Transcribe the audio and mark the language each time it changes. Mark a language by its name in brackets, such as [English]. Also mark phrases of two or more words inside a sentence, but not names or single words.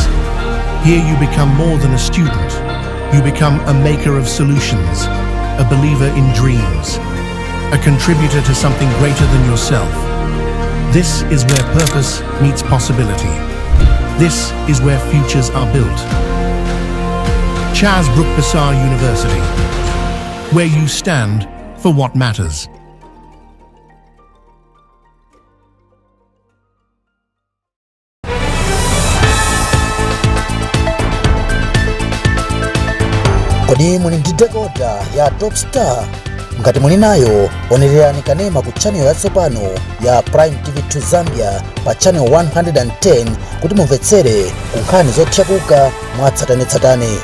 [English] Here you become more than a student. You become a maker of solutions, a believer in dreams, a contributor to something greater than yourself. This is where purpose meets possibility. This is where futures are built. Charles Brook Bassar University, where you stand for what matters. [Nyanja] Kodi muli ndi decoder ya Top Star? Ngati muli nayo, onererani kanema ku channel yatsopano ya Prime TV2 Zambia pa channel 110 kuti mumvetsere ku nkhani zotchakuka mwatsatanetsatane.